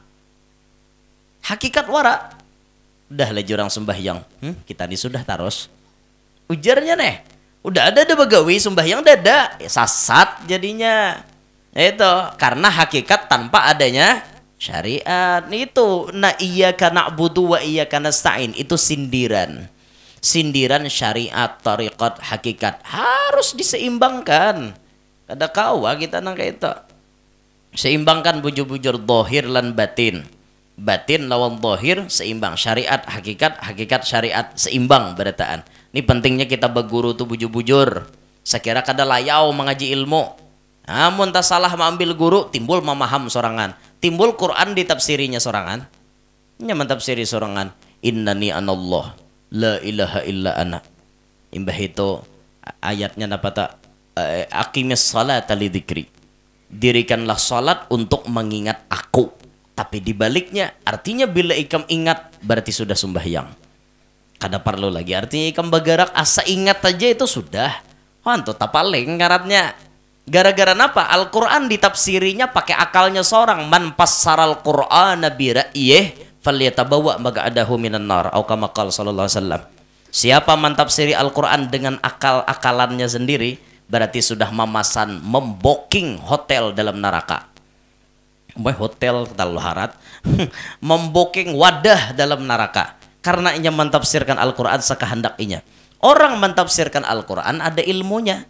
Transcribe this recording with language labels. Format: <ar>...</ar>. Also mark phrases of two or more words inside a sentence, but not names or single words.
<bjn>Hakikat wara. Udah lah jurang sembahyang. Kita ini sudah taros. Ujarnya nih. Udah ada begawi sembahyang dada, sasat jadinya. Itu karena hakikat tanpa adanya syariat. Itu na</bjn> <ar>إياك نعبد وإياك نستعين,</ar> <bjn>itu sindiran. Sindiran syariat, tariqat, hakikat harus diseimbangkan. Kada kawa kita nang kayak itu. Seimbangkan bujur-bujur dohir lan batin. Batin lawan dohir seimbang. Syariat, hakikat, hakikat, syariat seimbang berataan. Ini pentingnya kita berguru tuh bujur-bujur. Sekira kada layau mengaji ilmu. Namun tak salah mengambil guru, timbul memaham sorangan. Timbul Quran ditafsirinya sorangan. Nya mentafsiri sorangan.</bjn> <ar>إنني أنا الله، لا إله إلا أنا.</ar> <bjn>Imbah itu ayatnya apa tak?</bjn> <ar>أقم الصلاة لذكري.</ar> <bjn>Dirikanlah salat untuk mengingat aku. Tapi dibaliknya artinya bila ikam ingat berarti sudah sembahyang. Kada perlu lagi artinya ikam bagarak asa ingat aja itu sudah. Hantu tapaling ngaratnya. Gara-gara napa? Al-Quran ditafsirinya pakai akalnya seorang.</bjn> <ar>من فسر القرآن برأيه فليتبوأ مقعده من النار. Atau كما قال صلى الله عليه وسلم.</ar> <bjn>Siapa mentafsiri Al-Quran dengan akal-akalannya sendiri berarti sudah memesan, membooking hotel dalam neraka. Hotel terlalu harat. Membooking wadah dalam neraka. Karena ia mentafsirkan Al-Quran sekehendak inya. Orang mentafsirkan Al-Quran ada ilmunya.</bjn>